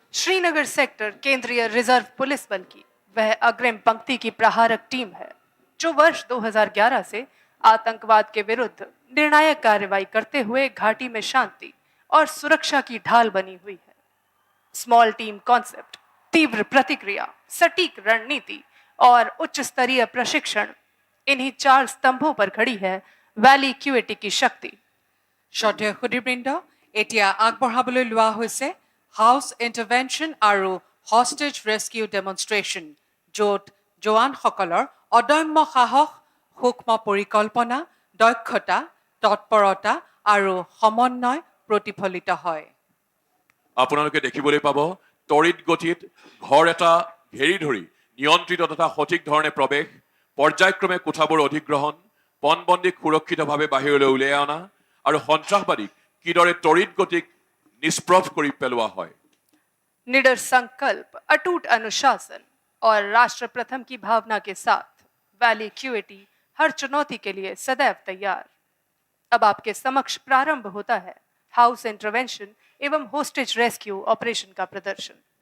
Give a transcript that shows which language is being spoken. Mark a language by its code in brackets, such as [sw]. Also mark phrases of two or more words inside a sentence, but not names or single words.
[hi] श्रीनगर सेक्टर केंद्रीय रिजर्व पुलिस बल की वह अग्रिम पंक्ति की प्रहारक टीम है जो वर्ष 2011 से आतंकवाद के विरुद्ध निर्णायक कार्रवाई करते हुए घाटी में शांति और सुरक्षा की ढाल बनी हुई है। [en] small team concept, [hi] तीव्र प्रतिक्रिया, सटीक रणनीति और उच्च स्तरीय प्रशिक्षण, इन्हीं चार स्तंभों पर खड़ी है वैली क्यूएटी की शक्ति। [as] শ্ৰদ্ধেয় সুধীবৃন্দ, এতিয়া আগবঢ়াবলৈ লোৱা হৈছে [en] house intervention [as] আৰু [en] hostage rescue demonstration, [as] য'ত জোৱানসকলৰ অদম্য সাহস, সূক্ষ্ম পৰিকল্পনা, দক্ষতা, তৎপৰতা আৰু সমন্বয় প্ৰতিফলিত হয়। আপোনালোকে দেখিবলৈ পাব তড়িৎ গতিত ঘৰ এটা ঘেৰি ধৰি নিয়ন্ত্ৰিত তথা সঠিক ধৰণে প্ৰৱেশ, পৰ্যায়ক্ৰমে কোঠাবোৰ অধিগ্ৰহণ, পণবন্দীক সুৰক্ষিতভাৱে বাহিৰলৈ উলিয়াই অনা আৰু সন্ত্ৰাসবাদীক কিদৰে তড়িৎ গতিক নিষ্প্ৰভ কৰি পেলোৱা হয়। [hi] निडर संकल्प, अटूट अनुशासन और राष्ट्र प्रथम की भावना के साथ वैली क्यूएटी हर चुनौती के लिए सदैव तैयार। अब आपके समक्ष प्रारंभ होता है [en] house intervention [hi] एवं [en] hostage rescue operation [hi] का प्रदर्शन।